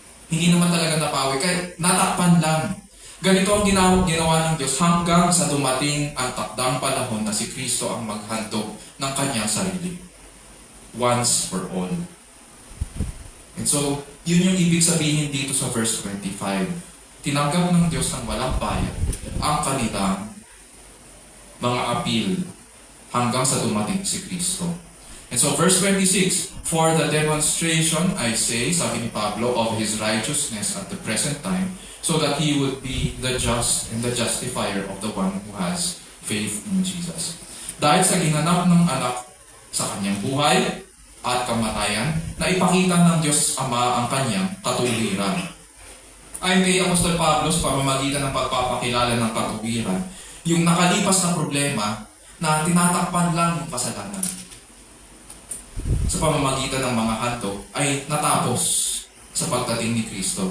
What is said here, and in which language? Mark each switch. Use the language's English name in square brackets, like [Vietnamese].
[Filipino] Hindi naman talaga napawi, kaya natakpan lang. Ganito ang ginawa ng Diyos hanggang sa dumating ang takdang panahon na si Kristo ang maghandog ng kanyang sarili. Once for all. And so, yun yung ibig sabihin dito sa verse 25. Tinanggap ng Diyos ng walang bayad ang kanilang mga appeal hanggang sa dumating si Kristo. [English] And so, verse 26, for the demonstration, I say, sabi ni Pablo, of His righteousness at the present time, so that He would be the just and the justifier of the one who has faith in Jesus. [Filipino] Dahil sa ginanap ng anak sa kanyang buhay at kamatayan, na ipakita ng Diyos Ama ang kanyang katuwiran. Ayon kay Apostol Pablo sa pamamagitan ng pagpapakilala ng katuwiran, yung nakalipas na problema na tinatakpan lang yung kasalanan sa pamamagitan ng mga handog ay natapos sa pagdating ni Kristo.